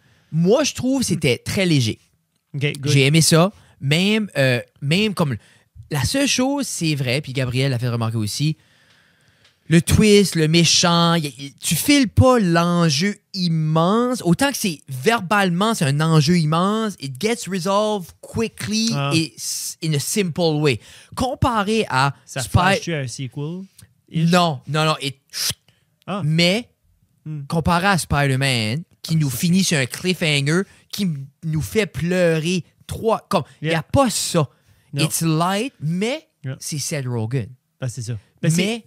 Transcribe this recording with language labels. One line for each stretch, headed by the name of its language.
French: Moi, je trouve que c'était très léger. Okay, j'ai aimé ça. Même comme... La seule chose, c'est vrai, puis Gabriel l'a fait remarquer aussi, le twist, le méchant, tu files pas l'enjeu immense. Autant que c'est verbalement, c'est un enjeu immense.
English: It gets resolved quickly et in a simple way.
French: Comparé à... Ça fâche-tu à un sequel? Non. Mais, comparé à Spider-Man, qui nous finit sur un cliffhanger, qui nous fait pleurer comme, il n'y a pas ça.
English: No. It's light,
French: mais c'est
English: Seth Rogen.
French: Ah, c'est ça. Mais